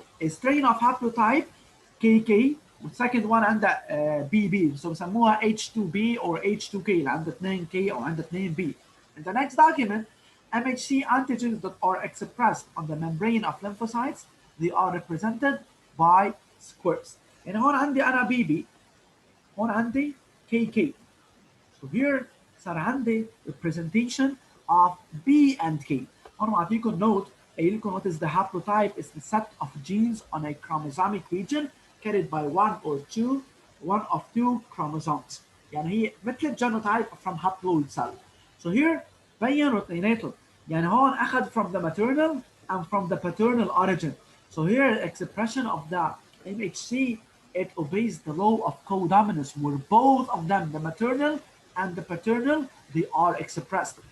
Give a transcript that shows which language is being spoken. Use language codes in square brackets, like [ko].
[en] A strain of haplotype KK والsecond one عندها BB. [ar] So بسموها H2B or H2K اللي عندها 2K أو عندها 2B. [en] In the next document, MHC antigens that are expressed on the membrane of lymphocytes, they are represented by squares. [ar] يعني هون عندي أنا BB, هون عندي KK. [en] So here [ar] صار عندي [en] representation of B and K. [ar] هون بعطيكم [en] note [ar] قايل لكم [en] what is the haplotype is the set of genes on a chromosomic region carried by one of two chromosomes. [ar] يعني هي مثل الجينوتايب [en] from haploid cell. So here [ar] بينوا اثنيناتهم. يعني هون أخذ [en] from the maternal and from the paternal origin. So here expression of the MHC, it obeys the law of codominance where both of them, the maternal and the paternal, they are expressed.